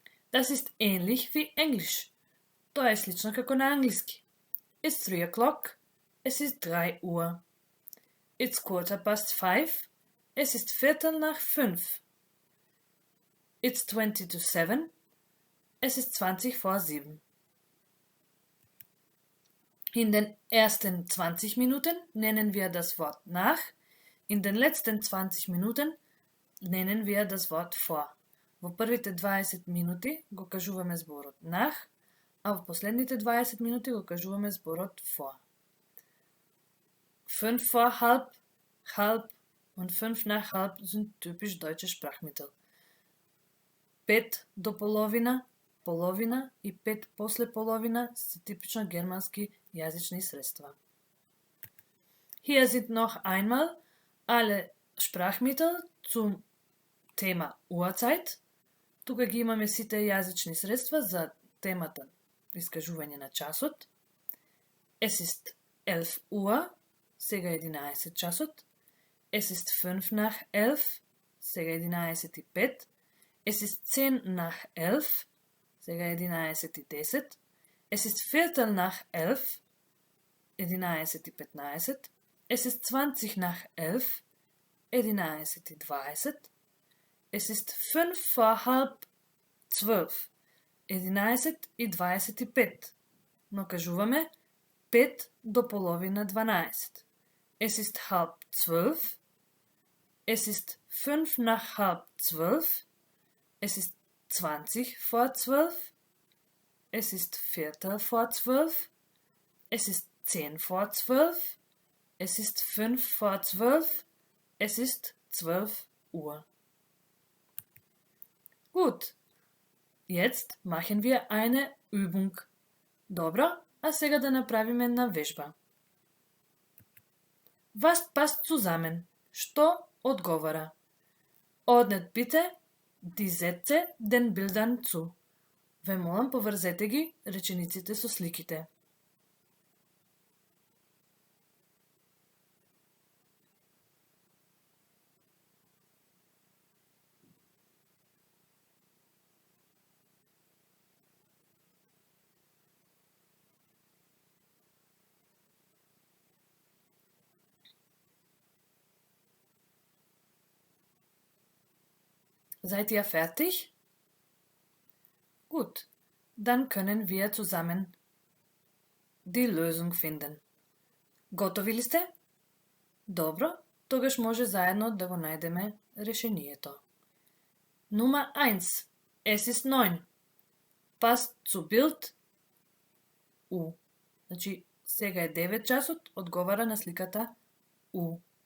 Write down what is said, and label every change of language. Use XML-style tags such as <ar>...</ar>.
<de>Das ist ähnlich wie Englisch.</de> <mk>Тоа е слично како на англиски.</mk> <en>It's 3 o'clock.</en> <de>Es ist 3 Uhr.</de> <en>It's 5:15.</en> <de>Es ist 4:45.</de> <en>It's 20 to 7.</en> <de>Es ist 20 vor 7. In den ersten 20 Minuten nennen wir das Wort nach. In den letzten 20 Minuten nennen wir das Wort vor.</de> <mk>Во првите 20 минути го кажуваме зборот nach, а во последните 20 минути го кажуваме зборот vor.</mk> <de>5 vor halb, halb und 5 nach halb sind typisch deutsche Sprachmittel.</de> <mk>5 до половина, половина и 5 после половина са типично германски јазични средства.</mk> <de>Hier sind noch einmal alle Sprachmittel zum Thema Uhrzeit.</de> <mk>Тука ги имаме сите јазични средства за темата искажување на часот.</mk> <de>Es ist 11 Uhr,</de> <mk>сега 11 часот.</mk> <de>Es ist 5 nach 11.</de> <mk>Сега 11:05.</mk> <de>Es ist 10 nach 11.</de> <mk>Сега 11:10.</mk> <de>Es ist Viertel nach 11. 11:15. Es ist 20 nach 11. 11:20. Es ist 5 vor halb 12. 11:25.</de> <mk>Но кажуваме 5 до половина 12.</mk> <de>Es ist halb 12. Es ist 5 nach halb 12. Es ist 20 vor 12. Es ist Viertel vor 12. Es ist 10 vor 12. Es ist 5 vor 12. Es ist 12 Uhr. Gut. Jetzt machen wir eine Übung.</de> <mk>Добро, а сега да направим една вежба.</mk> <de>Was passt zusammen?</de> <mk>Що отговара?</mk> <de>Ordnet bitte die Sätze den Bildern zu.</de> <mk>Ве молам, поврзете ги речениците со сликите.</mk> <de>Seid ihr fertig? Gut, dann können wir zusammen die Lösung finden.</de> <mk>Готови ли сте? Добро, тогаш може заедно да го најдеме решението.</mk> <de>Nummer 1. Es ist 9. Passt zu Bild U.</de> <mk>Значи, сега е 9 часот, одговара на сликата U.</mk>